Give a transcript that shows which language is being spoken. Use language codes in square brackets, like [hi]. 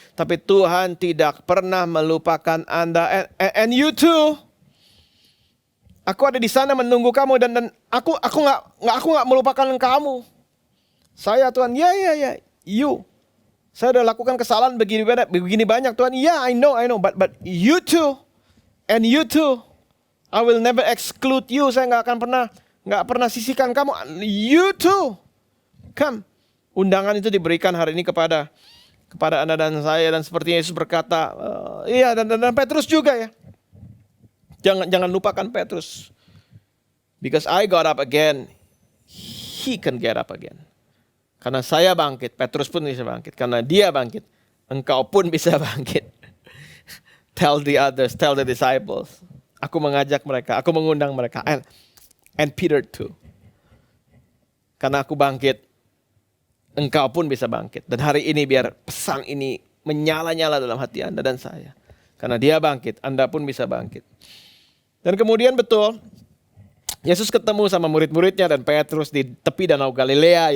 [id] Tapi Tuhan tidak pernah melupakan Anda. [en] And you too. [id] Aku ada di sana menunggu kamu dan aku nggak melupakan kamu. Saya Tuhan, ya, you. Saya sudah lakukan kesalahan begini banyak Tuhan. [en] I know, but you too, and you too. I will never exclude you. [id] Saya nggak pernah sisihkan kamu. [en] You too, come. [id] Undangan itu diberikan hari ini kepada Anda dan saya, dan seperti Yesus berkata, dan Petrus juga ya. Jangan lupakan Petrus. [en] Because I got up again, he can get up again. [id] Karena saya bangkit, Petrus pun bisa bangkit. Karena dia bangkit, engkau pun bisa bangkit. [en] Tell the others, tell the disciples. [id] Aku mengajak mereka, aku mengundang mereka. [en] And Peter too. [id] Karena aku bangkit, engkau pun bisa bangkit. Dan hari ini biar pesan ini menyala-nyala dalam hati Anda dan saya. Karena dia bangkit, Anda pun bisa bangkit. Dan kemudian betul, Yesus ketemu sama murid-muridnya dan Petrus di tepi danau Galilea.